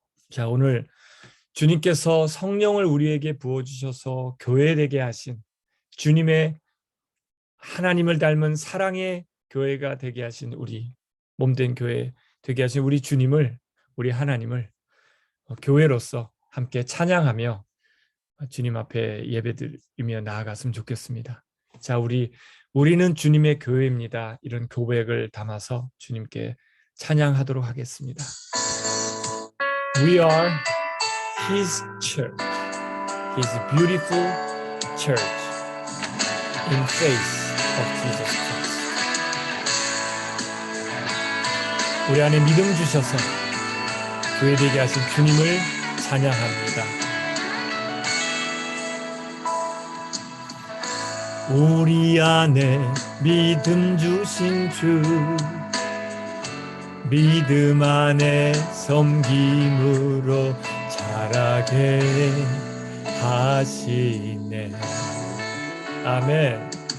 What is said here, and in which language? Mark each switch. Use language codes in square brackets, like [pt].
[ko] 자, 오늘 주님께서 성령을 우리에게 부어주셔서 교회되게 하신 주님의 하나님을 닮은 사랑의 교회가 되게 하신 우리 몸된 교회 되게 하신 우리 주님을, 우리 하나님을 교회로서 함께 찬양하며 주님 앞에 예배드리며 나아갔으면 좋겠습니다. 자, 우리는 주님의 교회입니다. 이런 고백을 담아서 주님께 찬양하도록 하겠습니다. [en] We are His church, His beautiful church in faith of Jesus Christ. [ko] 우리 안에 믿음 주셔서 교회 되게 하신 주님을 찬양합니다. 우리 안에 믿음 주신 주, 믿음 안에 섬김으로 자라게 하시네. 아멘.